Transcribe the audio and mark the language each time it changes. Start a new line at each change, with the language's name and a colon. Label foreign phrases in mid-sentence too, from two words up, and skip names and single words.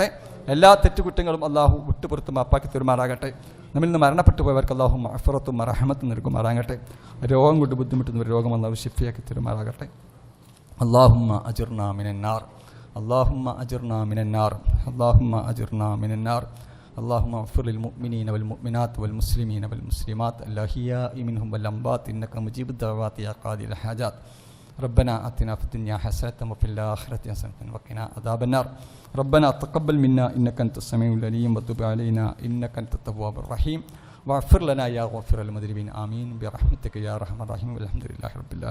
Malayalam: എല്ലാ തെറ്റുകുറ്റങ്ങളും അള്ളാഹു വിട്ടുപുറത്ത് മാപ്പാക്കി തരുമാറാകട്ടെ. നമ്മിൽ നിന്ന് മരണപ്പെട്ടു പോയവർക്ക് അള്ളാഹു മഅ്ഫിറത്തും റഹ്മത്തും നൽകുമാറാകട്ടെ. രോഗം കൊണ്ട് ബുദ്ധിമുട്ടുന്നവർ രോഗം അള്ളാഹു ശിഫയാക്കി തരുമാറാകട്ടെ.
Arabic: اللهم أجرنا من النار، اللهم أجرنا من النار، اللهم أجرنا من النار. اللهم اغفر للمؤمنين والمؤمنات والمسلمين والمسلمات الأحياء منهم والأموات إنك مجيب الدعوات يا قاضي الحاجات. ربنا آتنا في الدنيا حسنة وفي الآخرة حسنة وقنا عذاب النار. ربنا تقبل منا إنك أنت السميع العليم وتب علينا إنك أنت التواب الرحيم واغفر لنا يا غافر المذنبين آمين برحمتك يا أرحم الراحمين والحمد لله رب العالمين.